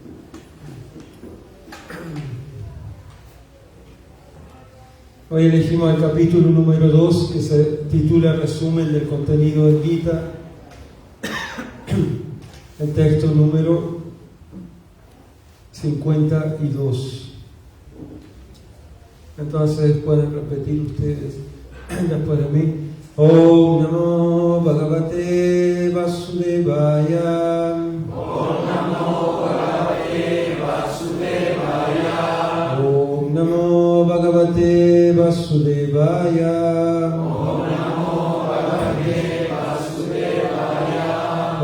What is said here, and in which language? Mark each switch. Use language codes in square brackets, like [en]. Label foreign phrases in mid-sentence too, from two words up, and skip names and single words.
[es] Hoy elegimos el capítulo número 2, que se titula Resumen del contenido del Gita. El texto número 52. Entonces pueden repetir ustedes después de mí. [sa] Om Namo Bhagavate Vasudevaya. Om Namo Bhagavate Vasudevaya. Om Namo Bhagavate Vasudevaya. Om Namo Bhagavate Vasudevaya.